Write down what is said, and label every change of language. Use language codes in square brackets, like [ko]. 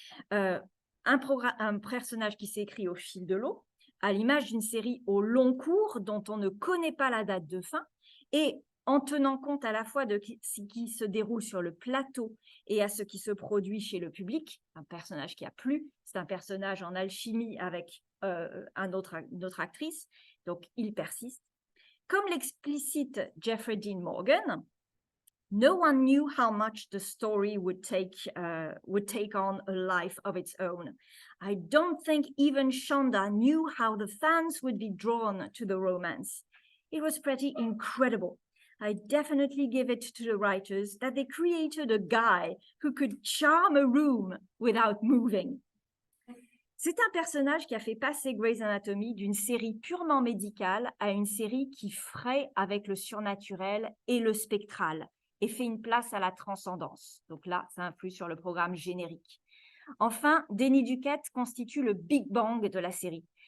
[fr] Un personnage qui s'est écrit au fil de l'eau, à l'image d'une série au long cours dont on ne connaît pas la date de fin, et en tenant compte à la fois de ce qui se déroule sur le plateau et à ce qui se produit chez le public. Un personnage qui a plu, c'est un personnage en alchimie avec une autre actrice, donc il persiste. Comme l'explicite [en] Jeffrey Dean Morgan, no one knew how much the story would take on a life of its own. I don't think even Shonda knew how the fans would be drawn to the romance. It was pretty incredible. I definitely give it to the writers that they created a guy who could charm a room without moving. [fr] C'est un personnage qui a fait passer Grey's Anatomy d'une série purement médicale à une série qui fraye avec le surnaturel et le spectral et fait une place à la transcendance. Donc là, ça influe sur le programme générique. Enfin, Danny Duquette constitue le Big Bang de la série.